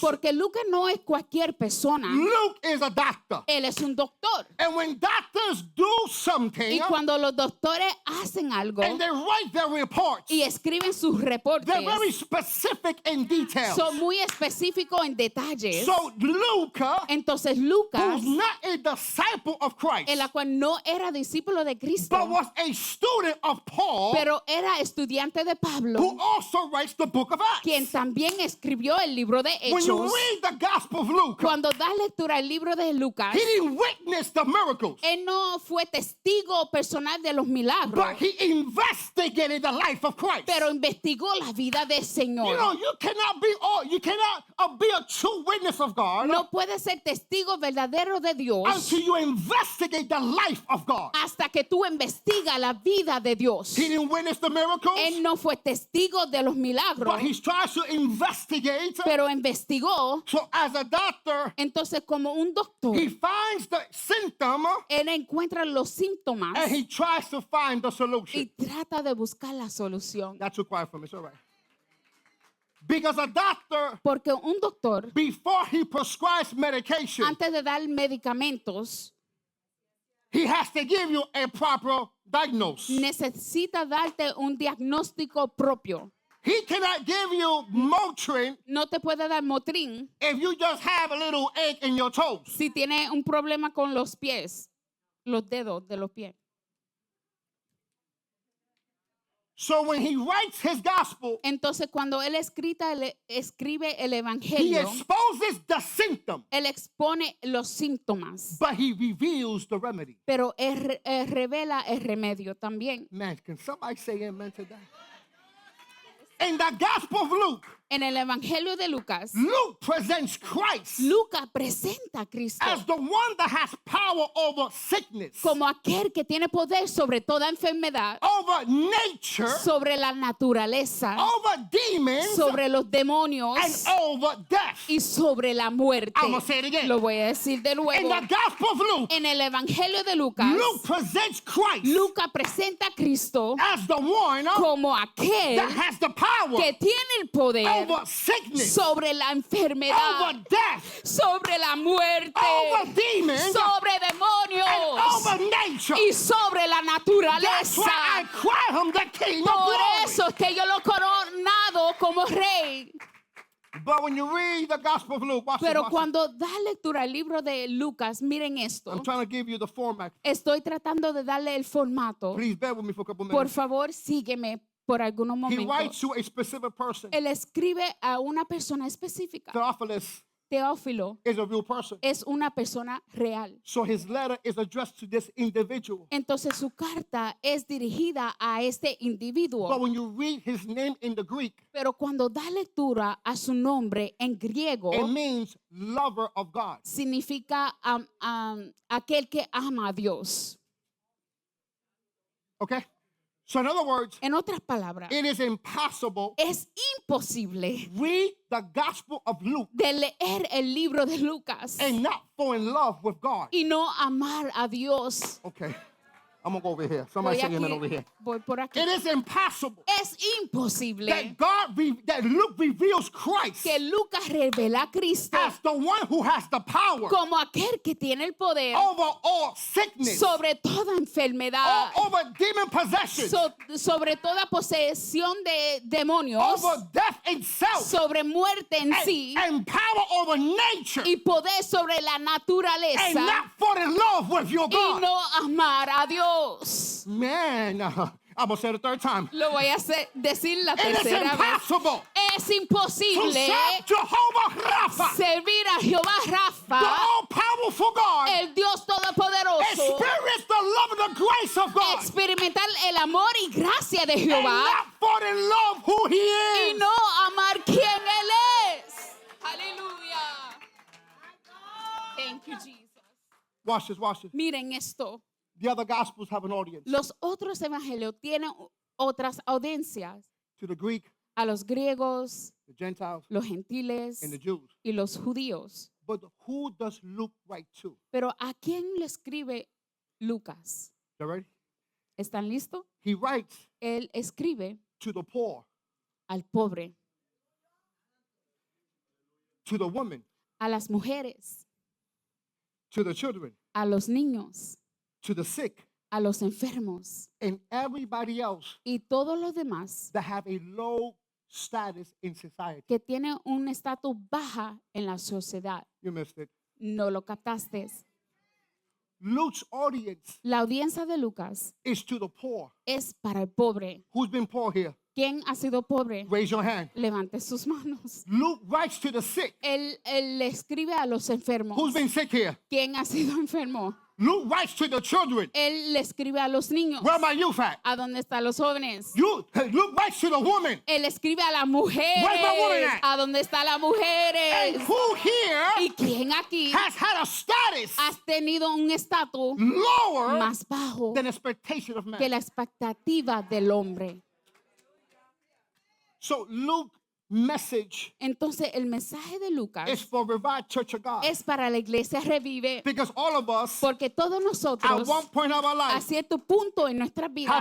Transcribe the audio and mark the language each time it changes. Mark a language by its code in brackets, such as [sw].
[es] Porque Lucas no es cualquier persona. [en] Luke is a doctor. [es] Él es un doctor. [en] And when doctors do something [es] Y cuando los doctores hacen algo [en] and they write their reports, [es] y escriben sus reportes, [en] they're very specific in details. [es] son muy específicos en detalles. [en] So Luke, [es] Entonces Lucas, [en] who's not a disciple of Christ, [es] en la cual no era discípulo de [en] but [es] Cristo, [en] was a student of Paul, [es] pero era estudiante de [en] who [es] Pablo, [en] also writes the book of Acts. [es] quien también escribió el libro de [en] When you [es] Hechos. [en] read the Gospel of Luke, [es] Cuando da lectura al libro de Lucas, [en] he didn't witness the miracles, [es] él no fue testigo personal de los milagros, [en] but he investigated the life of Christ. [es] pero investigó la vida del [en] You [es] Señor. [en] know, you cannot be a true witness of God [es] No puede ser testigo verdadero de Dios [en] until you investigate the life of God. [es] hasta que tú investigas la vida de Dios. [en] He didn't witness the miracles, [es] Él no fue testigo de los milagros, [en] but he tries to investigate. [es] pero investigó. [en] So as a doctor, [es] Entonces, como un doctor, [en] he finds the symptom [es] él encuentra los síntomas [en] and he tries to find the [es] y [en] solution. [es] trata de buscar la solución. [en] That's too quiet for me. It's all right. Because a doctor, [es] Porque un doctor, [en] before he prescribes medication, [es] antes de dar medicamentos, [en] he has to give you a proper diagnosis. [es] necesita darte un diagnóstico propio. [en] He cannot give you Motrin [es] No te puede dar Motrin [en] if you just have a little ache in your toes. [es] si tiene un problema con los pies, los dedos de los pies. [en] So when he writes his gospel, [es] Entonces, cuando él escribe el [en] he [es] evangelio, [en] exposes the symptom, [es] él expone los síntomas, [en] but he reveals the remedy. [es] pero él revela el remedio también. [en] Man, can somebody say amen to that? In the gospel of Luke, [es] En el evangelio de Lucas, [en] Luke presents Christ [es] Lucas presenta a Cristo [en] as the one that has power over sickness, [es] como aquel que tiene poder sobre toda enfermedad, [en] over nature, [es] sobre la naturaleza, [en] over demons, [es] sobre los demonios [en] and over death. [es] y sobre la muerte. [en] I'm gonna say it again. [es] Lo voy a decir de [en] In [es] nuevo. [en] the gospel of Luke, [es] En el evangelio de Lucas, [en] Luke presents Christ [es] Lucas presenta a Cristo [en] as the one [es] como aquel [en] that has the power [es] que tiene el poder [en] over sickness, [es] sobre la enfermedad, [en] over death, [es] sobre la muerte, [en] over demons, [es] sobre [en] and [es] demonios [en] over nature. [es] y sobre la [en] That's [es] naturaleza. [en] why I crown him the King of [es] Por [en] Glory. [es] eso es que yo lo he coronado como rey. [en] But when you read the Gospel of Luke, watch [es] Pero [en] it. [es] cuando da lectura al libro de Lucas, miren esto. [en] I'm trying to give you the format. [es] Estoy tratando de darle el formato. [en] Please bear with me for a couple [es] Por [en] minutes. [es] favor, sígueme por algunos [en] He writes [es] momentos. [en] to a specific person, [es] Él escribe a una persona específica, [en] Theophilus, [es] Teófilo [en] is a real person. [es] es una persona real. [en] So his letter is addressed to this individual. [es] Entonces su carta es dirigida a este [en] But [es] individuo. [en] when you read his name in the Greek, [es] Pero cuando da lectura a su nombre en griego, [en] it means lover of God. [es] significa aquel que ama a Dios. [en] Okay? So in other words, [es] En otras palabras, [en] it is impossible [es] es imposible [en] read the Gospel of Luke [es] de leer el libro de Lucas [en] and not fall in love with God. [es] y no amar a Dios. [en] Okay. I'm going to go over here. Somebody [es] Voy [en] say amen [es] aquí, [en] over here. [es] voy por aquí. [en] It is impossible [es] Es imposible [en] that Luke reveals Christ [es] que Lucas revela a Cristo [en] as the one who has the power [es] como aquel que tiene el poder [en] over all sickness, [es] sobre toda enfermedad, [en] over demon possession, [es] sobre toda posesión de demonios, [en] over death itself, [es] sobre muerte en sí [en] and power over nature, [es] y poder sobre la [en] and [es] naturaleza [en] not fall in love with your [es] y [en] God. [es] no amar a Dios. [en] Man, I'm going to say it a third time. [es] Lo voy a decir la [en] It is [es] tercera vez. [en] impossible [es] Es [en] to [es] imposible [en] serve Jehovah Rapha, [es] servir a Jehová [en] the [es] Rafa, [en] all-powerful God, [es] el Dios Todopoderoso, [en] experience the love and the grace of God, [es] experimentar el amor y gracia de [en] and [es] Jehová [en] not fall in love who He [es] y [en] is. [es] no amar quien Él es. Aleluya. [en] Thank you, Jesus. Watch this, watch this. [es] Miren esto. [en] The other Gospels have an audience. [es] Los otros evangelios tienen otras audiencias. [en] To the Greek, [es] A los griegos, [en] the Gentiles, [es] los gentiles [en] and the Jews. [es] y los judíos. [en] But who does Luke write to? [es] Pero ¿a quién le escribe Lucas? [en] You ready? [es] ¿Están listos? [en] He writes [es] Él escribe [en] to the poor, [es] al pobre, [en] to the woman, [es] a las mujeres, [en] to the children, [es] a los niños, [en] to the sick, [es] a los enfermos [en] and everybody else [es] y todos los demás [en] that have a low status in society. [es] que tienen un estatus baja en la sociedad. [en] You missed it. [es] No lo captaste. [en] Luke's audience [es] La audiencia de Lucas [en] is to the poor. [es] es para el pobre. [en] Who's been poor here? [es] ¿Quién ha sido pobre? [en] Raise your hand. [es] Levante sus manos. [en] Luke writes to the sick. [es] Él le escribe a los enfermos. [en] Who's been sick here? [es] ¿Quién ha sido enfermo? [en] Luke writes to the children. [es] Él le escribe a los niños. [en] Where are my youth at? [es] ¿A dónde están los jóvenes? [en] Luke writes to the woman. [es] Él escribe a las mujeres. [en] Where's my woman at? [es] ¿A dónde están las [en] And [es] mujeres? [en] who here [es] ¿Y quién aquí [en] has had a status [es] has tenido un estatus [en] lower [es] más bajo [en] than expectation of man? [es] que la expectativa del hombre? [en] So Luke's message [es] Entonces el mensaje de [en] is [es] Lucas [en] for Revived Church of God. [es] es para la iglesia Revive, [en] Because all of us, [es] porque todos [en] at [es] nosotros [en] one point of our [es] a [en] life, [es] cierto punto en nuestra vida